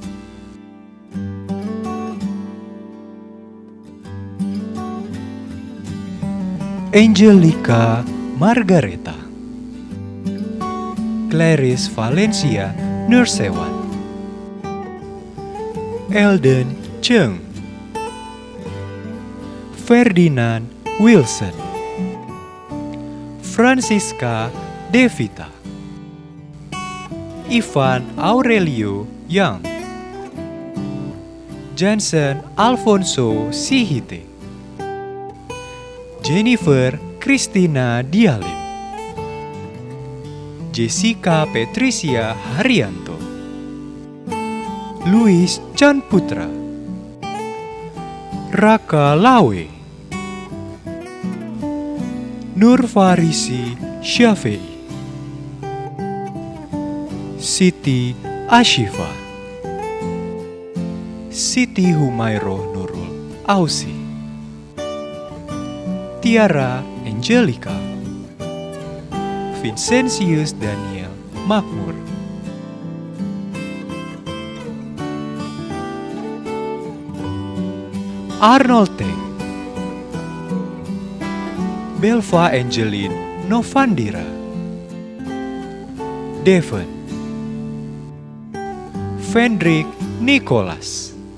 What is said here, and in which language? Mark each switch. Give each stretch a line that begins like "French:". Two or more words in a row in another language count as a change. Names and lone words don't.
Indonesian: Angelica Margareta, Clarice Valencia Nursewan, Elden Cheng, Ferdinand Wilson, Francisca Devita, Ivan Aurelio Yang, Jansen Alfonso Sihite, Jennifer Christina Dialim, Jessica Patricia Haryanto, Luis Chan Putra, Raka Lawe, Nur Farisi Syafei, Siti Ashifa, Siti Humayroh Nurul Ausi, Tiara Angelica, Vincentius Daniel Makmur, Arnold Teng, Belva Angeline Novandira, Devon, Fendrik Nicholas,